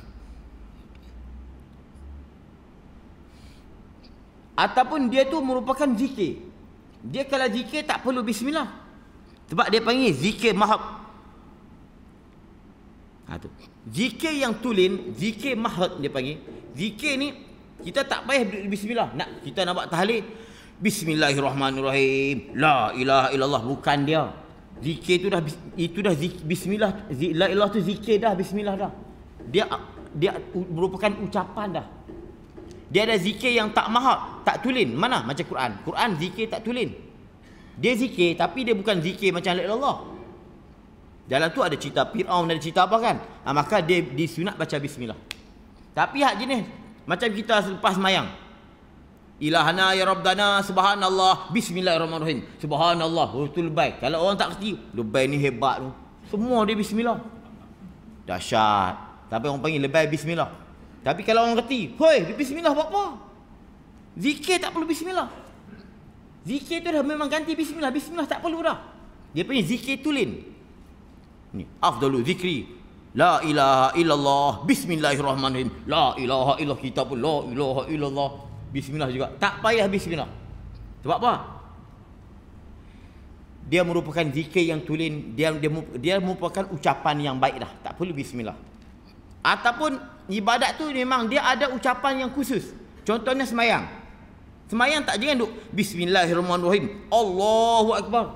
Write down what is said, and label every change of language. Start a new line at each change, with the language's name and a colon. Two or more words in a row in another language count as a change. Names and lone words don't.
Malay: Ataupun dia tu merupakan zikir. Dia kalau zikir tak perlu bismillah. Sebab dia panggil zikir mahab. Zikir yang tulen, zikir mahad dia panggil. Zikir ni kita tak payah bismillah. Kita nak buat tahlil,
Arabic: بسم الله الرحمن الرحيم، لا إله إلا الله,
Malay: bukan dia. Zikir itu dah bismillah,
Arabic: لا إله
Malay: tu zikir dah, bismillah dah. Dia merupakan ucapan dah. Dia ada zikir yang tak mahad, tak tulen. Mana? Macam Quran. Quran zikir tak tulen. Dia zikir tapi dia bukan zikir macam
Arabic: لا إله إلا الله.
Malay: Dalam tu ada cerita Fir'aun, ada cerita apa kan? Maka dia disunat baca bismillah. Tapi hak jenis macam kita selepas semayang,
Arabic: إلهنا يا ربنا سبحان الله بسم الله الرحمن الرحيم، سبحان الله,
Malay: itu lebay. Kalau orang tak kerti, lebay ni hebat tu, semua dia bismillah, dahsyat. Tapi orang panggil lebay bismillah. Tapi kalau orang kerti, hoi, dia bismillah buat apa? Zikir tak perlu bismillah. Zikir tu dah memang ganti bismillah. Bismillah tak perlu dah. Dia panggil zikir tulen.
Arabic: Ni أفضل الذكر لا إله إلا الله بسم الله الرحمن الرحيم، لا إله إلا الله,
Malay: kita pun
Arabic: لا إله إلا الله,
Malay: bismillah juga tak payah bismillah. Sebab apa? Dia merupakan zikir yang tulen, dia merupakan ucapan yang baik dah, tak perlu bismillah. Ataupun ibadat tu memang dia ada ucapan yang khusus. Contohnya semayang. Semayang tak jangan duk
Arabic: بسم الله الرحمن الرحيم، الله أكبر.